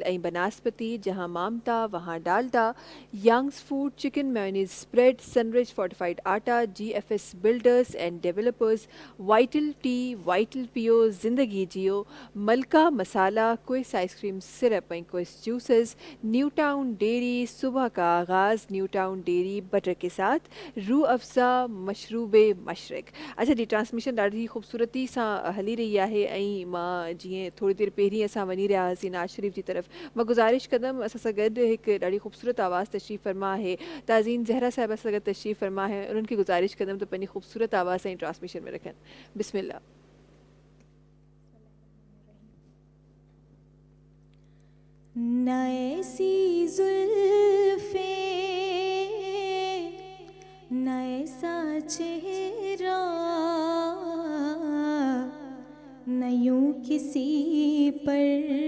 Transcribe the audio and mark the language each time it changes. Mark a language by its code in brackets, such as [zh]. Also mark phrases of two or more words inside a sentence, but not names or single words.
[ur] این بناسپتی، جہاں مامتا وہاں ڈالڈا، ینگز فوڈ چکن میونیز اسپریڈ، سنرچ فورٹیفائڈ آٹا، جی ایف ایس بلڈرز اینڈ ڈیولپرز، وائٹل ٹی، وائٹل پیو، زندگی جیو، ملکہ مسالہ، کوئس آئس کریم سرپ اینڈ کوئس جوسز، نیو ٹاؤن ڈیری، صبح کا آغاز نیو ٹاؤن ڈیری بٹر کے ساتھ، روح افزا مشروب مشرق. [sd] اچھا جی ٹرانسمیشن ڈاڈھی خوبصورتی ساں ہلی رہی ہے ऐं मां जीअं थोड़ी देरि पहिरीं असां वञी रहिया हुआसीं नाज़ शरीफ़ जी तरफ़. मां गुज़ारिश कंदमि असां सां गॾु हिकु ॾाढी ख़ूबसूरत आवाज़ तशरीफ़ फरमा आहे ताज़ीन ज़हरा साहिबा सां गॾु तशरीफ़ फरमा आहे. उन्हनि खे गुज़ारिश कंदमि त पंहिंजी ख़ूबसूरत आवाज़ सां ई ट्रांसमिशन में रखनि. बिस्मिल्लाह. [ur] نہ ایسی زلفیں نہ ایسا چہرہ نہ یوں کسی پر